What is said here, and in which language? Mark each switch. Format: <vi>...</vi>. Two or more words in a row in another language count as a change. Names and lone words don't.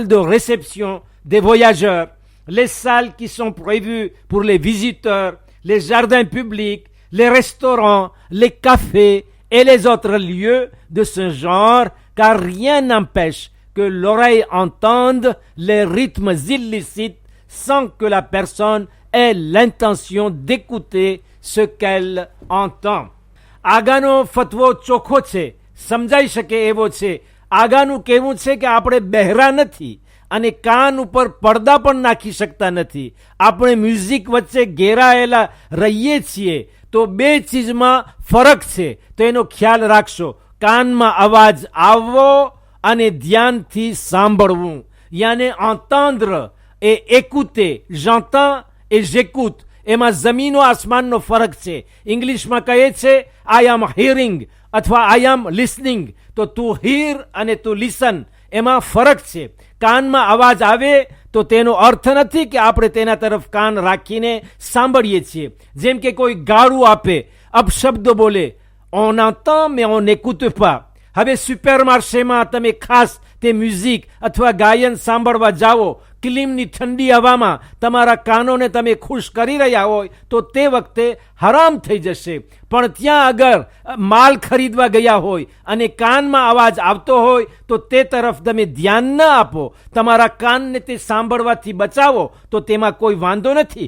<fr>de réception des voyageurs, les salles qui sont prévues pour les visiteurs, les jardins publics, les restaurants, les cafés et les autres lieux de ce genre, car rien n'empêche que l'oreille entende les rythmes illicites sans que la personne ait l'intention d'écouter ce qu'elle entend.</fr> <gu>આગાનો ફતવો ચોખ્ખો છે, સમજાઈ શકે એવો છે. આગાનું કહેવું છે કે આપણે બહેરા નથી અને કાન ઉપર પડદા પણ નાખી શકતા નથી. આપણે મ્યુઝિક વચ્ચે ઘેરાયેલા રહીએ છીએ, તો બે ચીજમાં ફરક છે, તો એનો ખ્યાલ રાખશો. કાનમાં અવાજ આવવો અને ધ્યાનથી સાંભળવું, યાને</gu> <fr>entendre et écouter, j'entends et j'écoute.</fr> <gu>એમાં જમીનો આસમાનનો ફરક છે. ઇંગ્લિશમાં કહે છે</gu> <en>I am hearing</en> <gu>અથવા</gu> <en>I am listening.</en> <gu>તો</gu> <en>to hear</en> <gu>અને</gu> <en>to listen,</en> <gu>એમાં ફરક છે. કાનમાં અવાજ આવે તો તેનો અર્થ નથી કે આપણે તેના તરફ કાન રાખીને સાંભળીએ છીએ. જેમ કે કોઈ ગાળું આપે, અપશબ્દો બોલે,</gu> <fr>on entend mais on n'écoute pas.</fr> <gu>હવે સુપરમાર્કેટમાં તમે ખાસ તે મ્યુઝિક અથવા ગાયન સાંભળવા જાઓ, ક્લીમની ઠંડી હવામાં તમારા કાનોને તમે ખુશ કરી રહ્યા હોય તો તે વખતે હરામ થઈ જશે. પણ ત્યાં અગર માલ ખરીદવા ગયા હોય અને કાનમાં અવાજ આવતો હોય તો તે તરફ તમે ધ્યાન ન આપો, તમારા કાનને તે સાંભળવાથી બચાવો, તો તેમાં કોઈ વાંધો નથી.</gu>